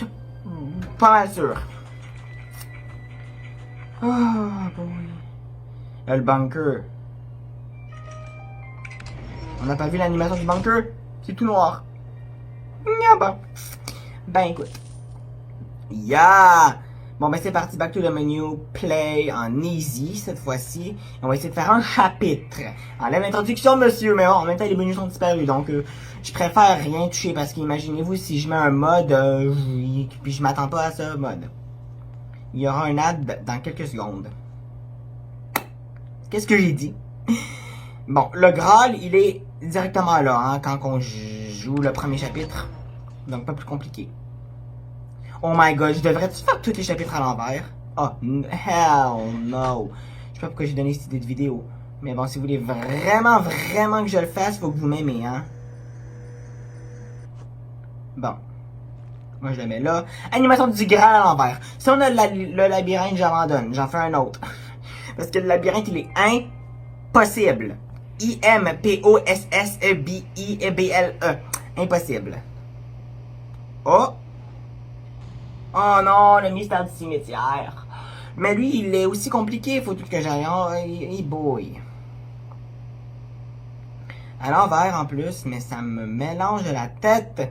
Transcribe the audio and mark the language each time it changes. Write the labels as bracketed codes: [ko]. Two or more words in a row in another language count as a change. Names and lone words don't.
[fr] Pas mal sûr. [en] Oh boy. [fr] Là, le bunker. On n'a pas vu l'animation du bunker? C'est tout noir. Yeah, bon. Ben écoute. Yeah! Bon ben c'est parti, [en] back to the menu, play en easy [fr] cette fois-ci. On va essayer de faire un chapitre. Enlève l'introduction monsieur, mais bon, en même temps les menus sont disparus, donc je préfère rien toucher parce qu'imaginez-vous si je mets un mode, puis je m'attends pas à ce mode. Il y aura un ad dans quelques secondes. Qu'est-ce que j'ai dit? Bon, le Graal, il est directement là, hein, quand on joue le premier chapitre. Donc pas plus compliqué. [en] Oh my god, [fr] je devrais-tu faire tous les chapitres à l'envers? [en] Oh, hell no. [fr] Je sais pas pourquoi j'ai donné cette idée de vidéo. Mais bon, si vous voulez vraiment, vraiment que je le fasse, faut que vous m'aimez, hein. Bon. Moi, je le mets là. Animation du Graal à l'envers. Si on a le labyrinthe, j'abandonne. J'en fais un autre. Parce que le labyrinthe, il est impossible. I-M-P-O-S-S-E-B-I-B-L-E. Impossible. Oh! Oh non, le mystère du cimetière. Mais lui, il est aussi compliqué, faut tout que j'aille. [en] Oh, hey boy. [fr] À l'envers en plus, mais ça me mélange la tête.